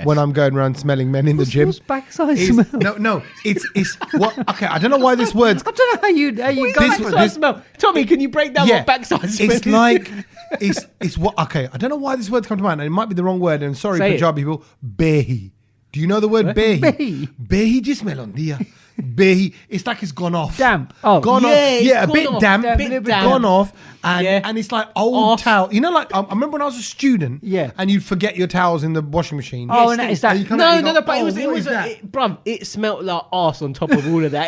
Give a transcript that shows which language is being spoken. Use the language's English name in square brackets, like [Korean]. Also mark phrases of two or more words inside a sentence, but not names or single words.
[English] when I'm going around smelling men in the gym? What's backside Is- smell? No, it's what? Okay, I don't know why this word's. I don't know how you got This- backside this- smell. Tommy, can you break down what backside smell It's is? like it's what? Okay, I don't know why this word's come to mind, and it might be the wrong word. And sorry, Say it. Punjabi people, [Punjabi] behi. [English] Do you know the word behi? Behi? [Punjabi] Behi jismel on dia. Behi. [English] It's like it's gone off. Damp. Oh. Gone Yeah, off. it's Yeah, a gone bit off. damp. Bit damp. Gone off. Yeah. And it's like old Arse. towel. You know, like I remember when I was a student. Yeah. And you'd forget your towels in the washing machine. Oh, and is that... And you come out and you go, But "Oh, it was, what is that?" bruv, it smelt like arse on top of all of that.